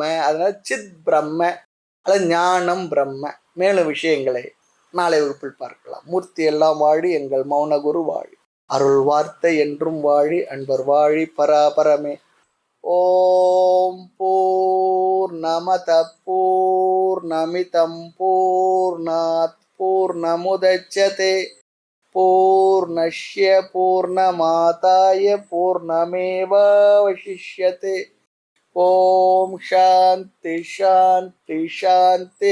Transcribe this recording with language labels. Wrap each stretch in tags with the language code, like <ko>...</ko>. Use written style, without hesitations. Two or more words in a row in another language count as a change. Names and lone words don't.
<ta>அதனால சித் பிரம்ம அல்லது ஞானம் பிரம்ம. மேலும் விஷயங்களை நாளை வகுப்பில் பார்க்கலாம். மூர்த்தி எல்லாம் வாழி, எங்கள் மௌனகுரு வாழி, அருள் வார்த்தை என்றும் வாழி, அன்பர் வாழி, பராபரமே.</ta> <sa>ॐ पूर्णमदः पूर्णमिदं पूर्णात् पूर्णमुदच्यते पूर्णस्य पूर्णमादाय पूर्णमेवावशिष्यते. ॐ शान्तिः शान्तिः शान्तिः.</sa>